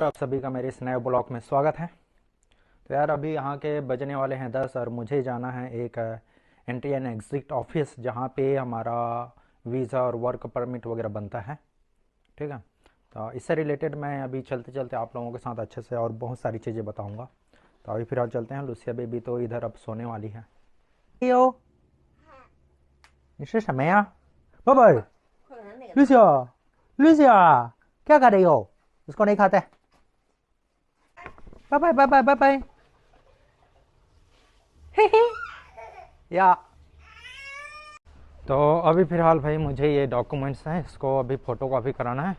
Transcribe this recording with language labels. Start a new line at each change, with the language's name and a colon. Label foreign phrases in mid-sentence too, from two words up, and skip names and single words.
Hindi: आप सभी का मेरे इस नए ब्लॉग में स्वागत है। तो यार अभी यहाँ के बजने वाले हैं 10 और मुझे जाना है एक एंट्री एंड एग्ज़िट ऑफिस, जहाँ पे हमारा वीज़ा और वर्क परमिट वगैरह बनता है। ठीक है, तो इससे रिलेटेड मैं अभी चलते चलते आप लोगों के साथ अच्छे से और बहुत सारी चीज़ें बताऊंगा। तो अभी फिलहाल चलते हैं। लुसिया बेबी तो इधर अब सोने वाली है।
Chinese: यो 你吃什么呀？
Hindi: 宝贝 लुसिया लुसिया क्या कर रही हो? इसको नहीं खाते। बाय बाय बाय बाय बाय बाय। या तो अभी फ़िलहाल भाई मुझे ये डॉक्यूमेंट्स हैं, इसको अभी फ़ोटो कॉपी कराना है।